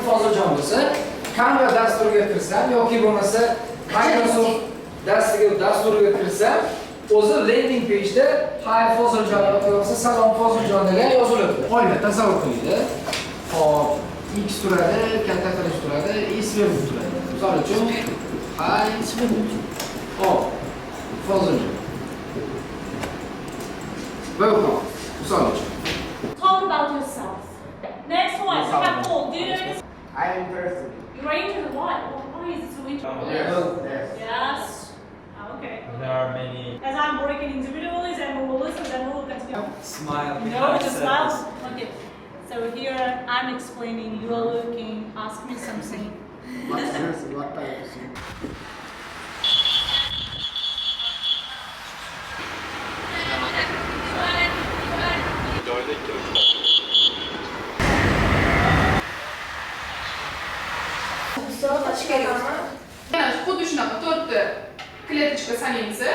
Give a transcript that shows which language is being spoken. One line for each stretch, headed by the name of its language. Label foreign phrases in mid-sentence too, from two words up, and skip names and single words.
Uzbek: Hozirjon bo'lsa, Canva dasturiga kirsam yoki bo'lmasa Microsoft dasturiga kirsam, o'zi
English: landing page'da
Uzbek: "Hi Foziljon" yoki bo'lmasa "Salom Foziljon" degan yoziladi. Oyna tasavvur qiling. Hop, X turadi, katta qilish turadi, ism turadi. Misol uchun "Hi Hop, Foziljon". Welcome. Misol uchun.
English: Talk about yourself. Next one, Paul, do you know this? I am interested. You're interested what? Why is it so interesting? Yes. Yes. Okay. There are many. As I'm working individually, then we will listen, then we will continue. Smile. No, just smile. Okay. So here I'm explaining, you are looking, ask me something. What type of thing?
Uzbek: Yani xuddi shunaqa to'rtta klеточка sanaysiz.